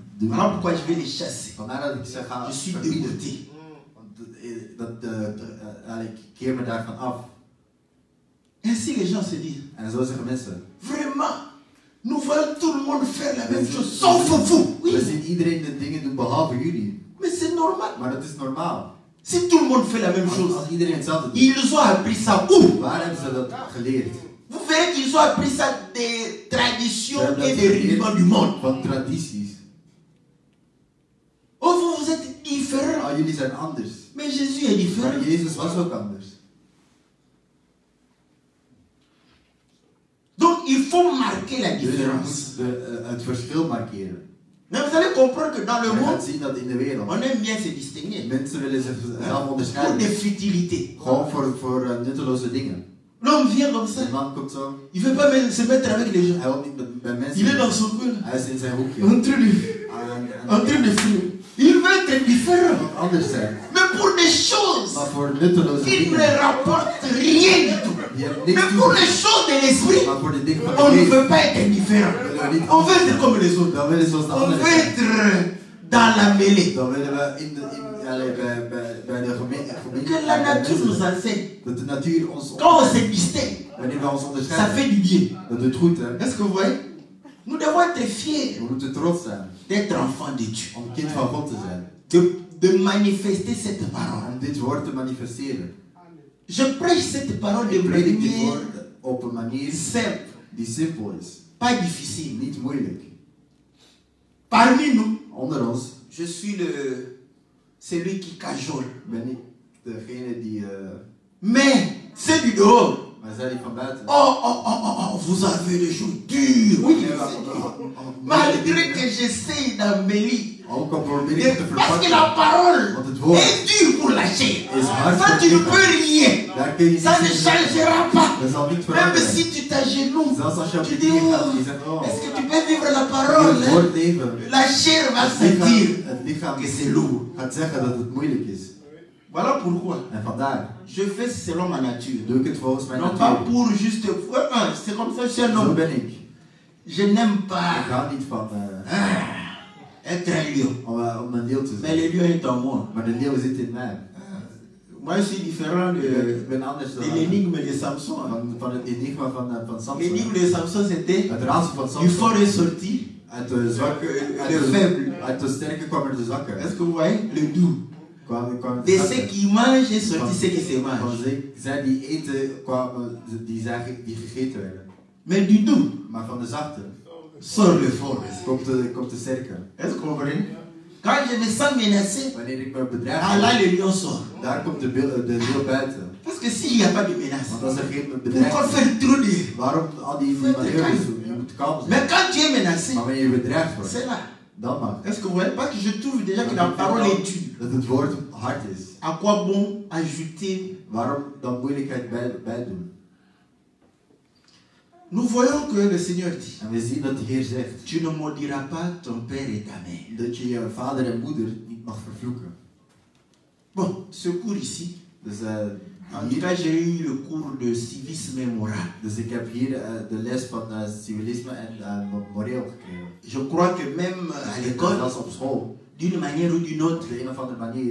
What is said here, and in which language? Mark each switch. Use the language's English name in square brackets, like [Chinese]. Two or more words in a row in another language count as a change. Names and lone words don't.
[French] Voilà pourquoi je vais les chasser. [Dutch] Vandaar dat ik zeg, ga [French] Je suis [Dutch] verbieden. [French] dégoûté. [Dutch] Want ik keer me daarvan af. [French] Ainsi les gens se disent, [Dutch] En zo zeggen mensen. [French] vraiment, nous voyons tout le monde faire la même chose, sauf vous. [Dutch] We [French] Oui, [Dutch] zien iedereen de dingen doen behalve jullie. [French] mais c'est normal. [Dutch] Maar dat is normaal. [French] Si tout le monde fait la même chose, [Dutch] Als iedereen hetzelfde doet, [French] ils ont appris ça où? [Dutch] waar hebben ze dat geleerd? [French] Vous verrez qu'ils ont appris ça des traditions [Dutch] Ze hebben [French] et [Dutch] dat [French] des rudiments du monde. [Dutch] van tradities. [French] Oh, vous êtes différents. [Dutch] Ah, jullie zijn anders. [French] Mais Jésus est différent. [Dutch] Maar Jezus was ook anders. [French] Donc il faut marquer la [Dutch] Dus je [French] différence. [Dutch] moet het verschil markeren. [French] Mais vous allez comprendre que dans le [Dutch] Je [French] monde, [Dutch] gaat zien dat in de wereld [French] on aime bien se distinguer. [Dutch] mensen willen zichzelf [French] Pour [Dutch] onderscheiden. [French] des futilités. [Dutch] Gewoon voor nutteloze dingen. [French] L'homme vient comme ça. [Dutch] Een man komt zo. [French] Il ne veut pas se mettre avec les gens. [Dutch] Hij wil niet bij mensen. [French] Il est dans son coin. [Dutch] Hij is in zijn hoekje. [French] En train de fuir. Il veut être différent. [Dutch] Anders zijn. [French] Mais pour des choses [Dutch] Maar voor nutteloze [French] qui ne [Dutch] dingen. [French] rapportent rien du tout. [Dutch] Die hebben [French] Mais [Dutch] niks [French] pour [Dutch] toe. [French] les choses de l'esprit, [Dutch] Maar voor de dingen van [French] on [Dutch] de [French] ne [Dutch] geest. [French] veut pas être différent. On veut être comme les autres. [Dutch] Dan willen ze zoals de [French] On [Dutch] anderen [French] veut [Dutch] zijn. [French] être dans la mêlée. [Dutch] Dan willen we bij de gemeente. [French] Que la nature nous enseigne. [Dutch] Dat de natuur ons. [French] Quand on se distingue, [Dutch] Wanneer we ons [French] ça [Dutch] onderscheiden. [French] fait du bien. [Dutch] Dat doet goed, hè? [French] Est-ce que vous voyez? Nous devons être fiers [Dutch] We moeten trots zijn. [French] d'être enfants de Dieu. [Dutch] Om kind van God te zijn. [French] De manifester cette parole. [Dutch] Om dit woord te manifesteren. [French] Je prêche cette parole de [Dutch] Ik predik dit [French] manière [Dutch] woord op een manier [French] simple, [Dutch] die simpel is. [French] pas difficile. [Dutch] Niet moeilijk. [French] Parmi nous, [Dutch] Onder ons [French] je suis celui qui cajole. [Dutch] ben ik degene die. [French] Mais ceux du dehors, [Dutch] Maar zij die van buiten. [French] vous avez des jours durs. Oui, malgré que j'essaye d'embellir. [Dutch] Ook al probeer ik te [French] Parce que [Dutch] verpakken. [French] la parole [Dutch] Want het woord [French] est dure pour la chair. [Dutch] is hard [French] Ça, [Dutch] voor [French] tu ne [Dutch] lichaam. [French] peux rien. [Dutch] Daar kun je [French] Ça ne [Dutch] niet [French] changera pas. [Dutch] Dat zal niet [French] Même [Dutch] veranderen. [French] si tu t'agenouilles, [Dutch] Zelfs als je op [French] tu [Dutch] je [French] dis, [Dutch] knieën gaat oh, en je zegt, oh, [French] est-ce que tu peux vivre la [Dutch] je [French] parole? [Dutch] het [French] Hein? [Dutch] woord leven. [French] La chair va se dire [Dutch] Het lichaam [French] que c'est lourd. [Dutch] gaat zeggen dat het moeilijk is. [French] Voilà pourquoi [Dutch] En vandaar [French] je fais selon ma nature. [Dutch] doe ik het volgens mijn [French] Non pas [Dutch] natuur. [French] pour juste... C'est comme ça, je suis un [Dutch] Zo [French] homme. [Dutch] ben ik. [French] Je n'aime [Dutch] Ik [French] pas [Dutch] hou niet van [French] être un lion. [Dutch] om een leeuw te [French] Mais [Dutch] zijn. [French] le lion est en moi. [Dutch] Maar de leeuw zit in mij. [French] Moi, je suis différent [Dutch] Ik ben anders [French] de [Dutch] dan [French] l'énigme de Samson. [Dutch] van het enigma van Samson. [French] L'énigme de Samson, c'était [Dutch] Het raadsel van [French] du [Dutch] Samson. [French] fort est sorti, [Dutch] Uit de zwakke, [French] le faible. [Dutch] uit de sterke kwam er de zwakke. [French] Est-ce que vous voyez? Le doux. [Dutch] Kwam [French] De [Dutch] de [French] ceux [Dutch] zwakke. [French] qui mangent est sorti ce qui se [Dutch] Van [French] mange. [Dutch] zij die eten kwamen, die gegeten werden. [French] Mais du doux [Dutch] Maar van de zachte [French] sort le fort. [Dutch] komt de sterke. [French] Est-ce que vous comprenez? Quand je me sens menacé, [Dutch] Wanneer ik me bedreigd [French] là [Dutch] voel, [French] le lion sort. [Dutch] daar komt de leeuw buiten. [French] Parce que s'il n'y a pas de menace, [Dutch] Want als er geen [French] pourquoi [Dutch] bedreiging is, [French] faire trop de... [Dutch] waarom al die manoeuvres doen? Je moet kalm zijn. [French] Mais quand tu es menacé, [Dutch] Maar wanneer je bedreigd wordt, [French] c'est là. [Dutch] dan mag. [French] Est-ce que vous voyez? Parce que je trouve déjà que la parole est dure. [Dutch] Dat het woord hard is. [French] À quoi bon ajouter? [Dutch] Waarom dan moeilijkheid bij doen? [French] Nous voyons que le Seigneur dit, [Dutch] En we zien dat de Heer zegt [French] tu ne maudiras pas ton père et ta mère. [Dutch] dat je je vader en moeder niet mag vervloeken. [French] Bon, ce cours ici, [Dutch] Dus, [French] en tout cas j'ai eu le cours de civisme moral. [Dutch] dus ik heb hier de les van civilisme en moreel gekregen. [French] Je crois que même à l'école, [Dutch] Zelfs op school, [French] d'une manière ou d'une [Dutch] op [French] autre, [Dutch] de een of andere manier,